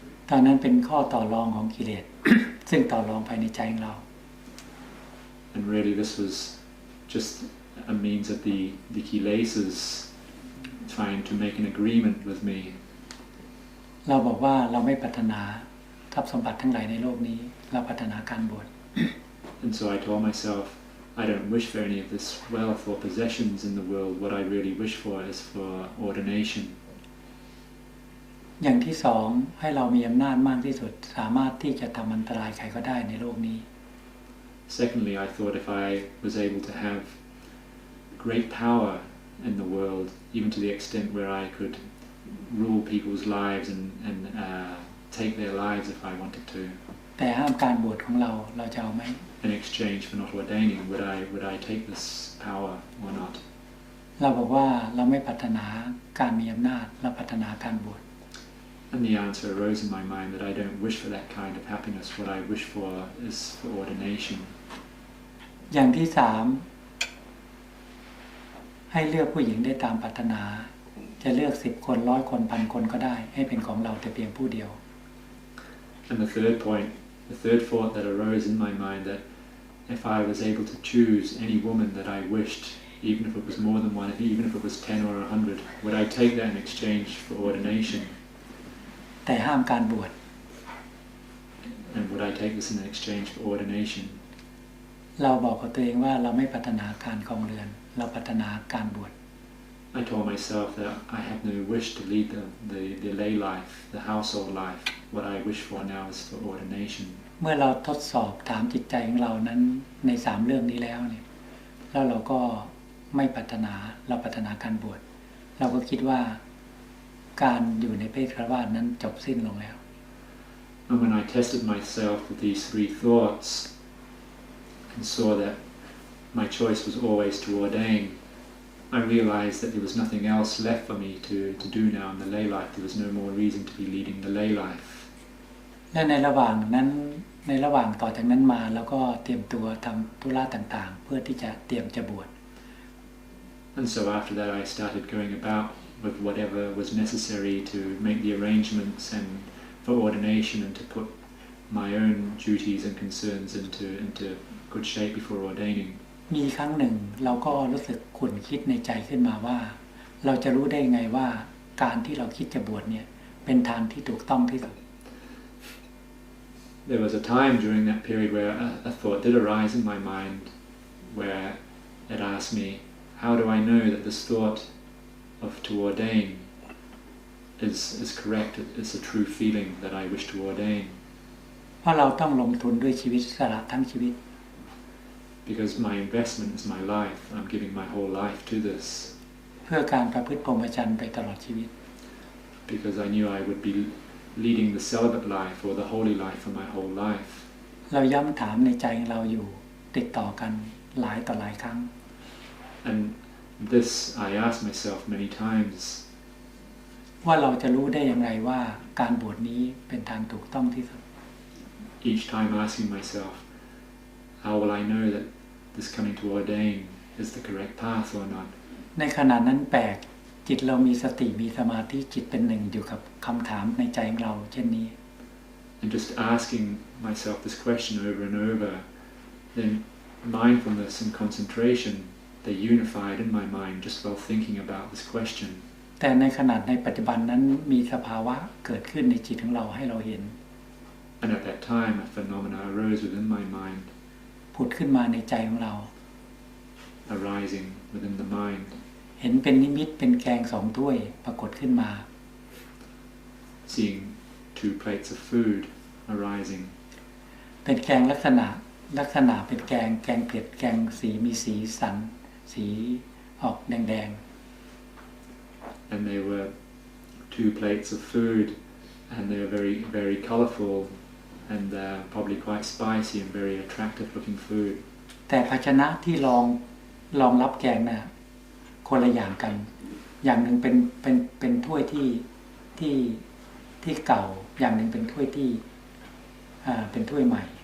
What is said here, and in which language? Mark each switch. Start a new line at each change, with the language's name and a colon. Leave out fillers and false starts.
Thai: ตอนนั้นเป็นข้อต่อรองของกิเลส ซึ่งต่อรองภายในใจของเรา
English: And really this was just a means of the kilesas trying to make an agreement with me.
Thai: เราบอกว่าเราไม่ปรารถนาทรัพย์สมบัติทั้งหลายในโลกนี้เราปรารถนาการบวช
English: And so I told myself, I don't wish for any of this wealth or possessions in the world. What I really wish for is for ordination.
Thai: อย่างที่สองให้เรามีอำนาจมากที่สุดสามารถที่จะทำอันตรายใครก็ได้ในโลกนี้
English: Secondly, I thought if I was able to have great power in the world, even to the extent where I could rule people's lives and take their lives if I wanted to.
Thai: แต่ห้ามการบวชของเราจะเอาไหม
English: In exchange for not ordaining, would I take this power or not?
Thai: เราบอกว่าเราไม่ปรารถนาการมีอำนาจเราปรารถนาการบวช
English: And the answer arose in my mind that I don't wish for that kind of happiness. What I wish for is for ordination.
Thai: อย่างที่สามให้เลือกผู้หญิงได้ตามปรารถนาจะเลือก10 คน100 คน1,000 คนก็ได้ให้เป็นของเราแต่เพียงผู้เดียว
English: And the third thought that arose in my mind that if I was able to choose any woman that I wished, even if it was more than one, even if it was 10 or 100, would I take that in exchange for ordination?
Thai: แต่ห้ามการบวช
English: And would I take this in exchange for ordination?
Thai: เราบอกกับตัวเองว่าเราไม่ปรารถนาการครองเรือนเราปรารถนาการบวช
English: I told myself that I have no wish to lead the lay life, the household life. What I wish for now is for ordination.
Thai: เมื่อเราทดสอบถามจิตใจของเรานั้นใน3 เรื่องนี้แล้วเนี่ยแล้วเราก็ไม่ปรารถนาเราปรารถนาการบวชเราก็คิดว่าการอยู่ในเพศฆราวาสนั้นจบสิ้นลงแล้ว
English: And when I tested myself with these 3 thoughts and saw that my choice was always to ordain, I realized that there was nothing else left for me to do now in the lay life. There was no more reason to be leading the lay life.
Thai: และในระหว่างต่อจากนั้นมาแล้วก็เตรียมตัวทำธุระต่างๆเพื่อที่จะเตรียมจะบวช
English: And so after that I started going about with whatever was necessary to make the arrangements and for ordination and to put my own duties and concerns into good shape before ordaining.
Thai: มีครั้งหนึ่งเราก็รู้สึกขุ่นคิดในใจขึ้นมาว่าเราจะรู้ได้ไงว่าการที่เราคิดจะบวชเนี่ยเป็นทางที่ถูกต้องที่สุด
English: There was a time during that period where a thought did arise in my mind where it asked me, how do I know that this thought of to ordain is correct, it's a true feeling that I wish to ordain?
Thai: เพราะเราต้องลงทุนด้วยชีวิตสละทั้งชีวิต
English: Because my investment is my life. I'm giving my whole life to this.
Thai: เพื่อการประพฤติพรหมจรรย์ไปตลอดชีวิต
English: Because I knew I would be leading the celibate life or the holy life for my whole life.
Thai: เราย้ำถามในใจของเราอยู่ติดต่อกันหลายต่อหลายครั้ง
English: And this I asked myself many times.
Thai: ว่าเราจะรู้ได้อย่างไรว่าการบวชนี้เป็นทางถูกต้องที่สุด
English: Each time asking myself, how will I know that this coming to ordain is the correct path or not?
Thai: ในขณะนั้นแปลกจิตเรามีสติมีสมาธิจิตเป็นหนึ่งอยู่กับคำถามในใจของเราเช่นนี้
English: And just asking myself this question over and over, then mindfulness and concentration, they unified in my mind just while thinking about this question.
Thai: แต่ในขณะในปัจจุบันนั้นมีสภาวะเกิดขึ้นในจิตของเราให้เราเห็น
English: And at that time, a phenomena arose within my mind,
Thai: ผุดขึ้นมาในใจของเรา
English: arising within the mind.
Thai: เห็นเป็นนิมิตเป็นแกง2 ถ้วยปรากฏขึ้นมา
English: Seeing 2 plates of food arising.
Thai: เป็นแกงลักษณะเป็นแกงเผ็ดแกงสีมีสีสันสีออกแดง
English: And they were 2 plates of food, and they were very, very colourful, and probably quite spicy and very attractive looking food.
Thai: แต่ภาชนะที่รองรับแกงน่ะคนละอย่างกันอย่างหนึ่งเป็นถ้วยที่เก่าอย่างหนึ่งเป็นถ้วยที่เป็นถ้วยใหม่